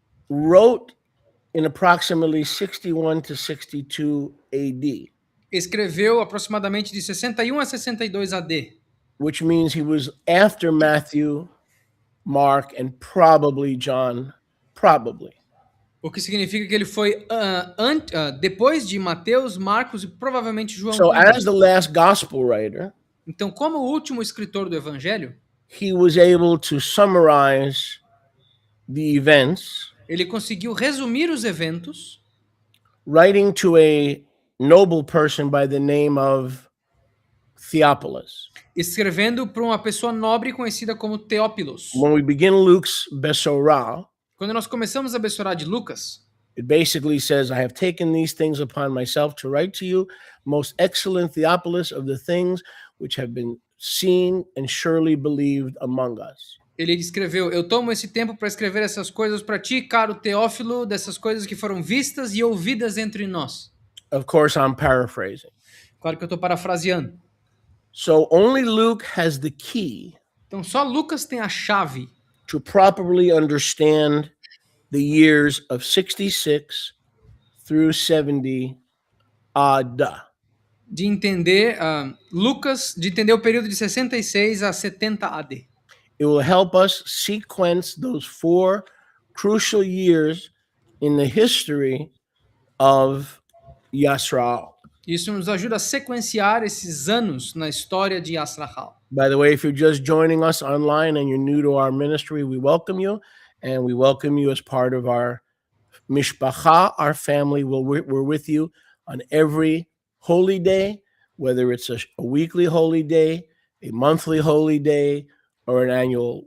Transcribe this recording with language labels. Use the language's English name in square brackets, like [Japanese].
[English] wrote in approximately 61 to 62 AD. [Portuguese] Escreveu aproximadamente de 61 a 62 AD. [English] Which means he was after Matthew, Mark, and probably John, probably. [Portuguese] O que significa que ele foi depois de Mateus, Marcos e provavelmente João. [English] So as the last gospel writer, [Portuguese] então, como o último escritor do evangelho, [English] he was able to summarize the events. [Portuguese] Ele conseguiu resumir os eventos, [English] writing to a noble person by the name of Theophilus. [Portuguese] Escrevendo para uma pessoa nobre conhecida como Teópilos. [English] When we begin Luke's Besorah, [Portuguese] quando nós começamos a Besorah de Lucas, [English] it basically says, I have taken these things upon myself to write to you, most excellent Theophilus, of the things which have been seen and surely believed among us. [Portuguese] Ele escreveu, eu tomo esse tempo para escrever essas coisas para ti, caro Teófilo, dessas coisas que foram vistas e ouvidas entre nós. [English] Of course, I'm paraphrasing. [Portuguese] Claro que eu estou parafraseando. [English] So only Luke has the key. [Portuguese] Então só Lucas tem a chave [English] to properly understand the years of 66 through 70 AD. [Portuguese] De entender Lucas, de entender o período de 66 a 70 AD. [English] It will help us sequence those 4 crucial years in the history of Yisrael. [Portuguese] Isso nos ajuda a sequenciar esses anos na história de Yisrael. [English] By the way, if you're just joining us online and you're new to our ministry, we welcome you, and we welcome you as part of our mishpacha, our family. We're with you on every holy day, whether it's a weekly holy day, a monthly holy day, or an annual.